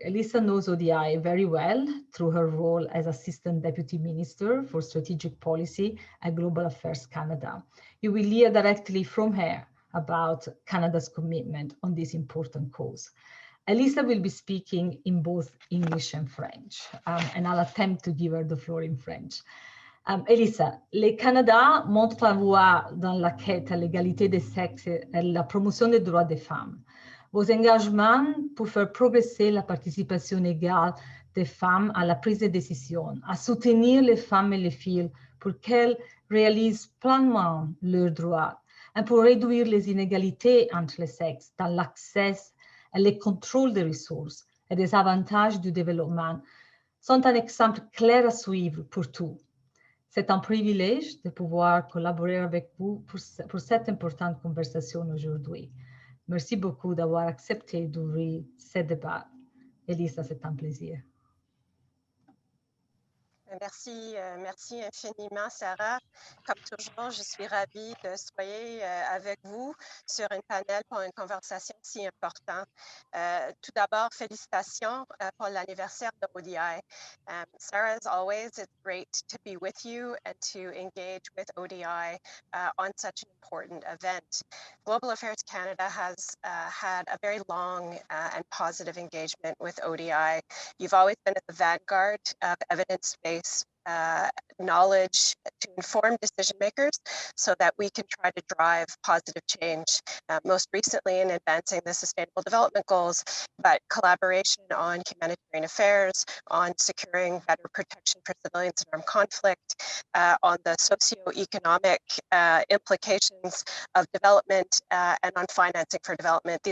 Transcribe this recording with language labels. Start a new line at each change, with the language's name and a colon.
English: Elisa knows ODI very well through her role as Assistant Deputy Minister for Strategic Policy at Global Affairs Canada. You will hear directly from her about Canada's commitment on this important cause. Elisa will be speaking in both English and French, and I'll attempt to give her the floor in French.
French: Elisa, le Canada montre la voie dans la quête à l'égalité des sexes et la promotion des droits des femmes. Vos engagements pour faire progresser la participation égale des femmes à la prise de décision, à soutenir les femmes et les filles pour qu'elles réalisent pleinement leurs droits, et pour réduire les inégalités entre les sexes dans l'accès et le contrôle des ressources et des avantages du développement, sont un exemple clair à suivre pour tous. C'est un privilège de pouvoir collaborer avec vous pour cette importante conversation aujourd'hui. Merci beaucoup d'avoir accepté d'ouvrir ce débat. Elisa, c'est un plaisir. Merci, merci infiniment, Sarah. Comme toujours, je suis ravie de soyez avec vous sur une panel pour une conversation si importante. Tout d'abord, félicitations pour l'anniversaire de ODI.
English: Sarah, as always, it's great to be with you and to engage with ODI on such an important event. Global Affairs Canada has had a very long and positive engagement with ODI. You've always been at the vanguard of evidence-based knowledge to inform decision makers so that we can try to drive positive change, most recently in advancing the Sustainable Development Goals, but collaboration on humanitarian affairs, on securing better protection for civilians in armed conflict, on the socioeconomic implications of development, and on financing for development.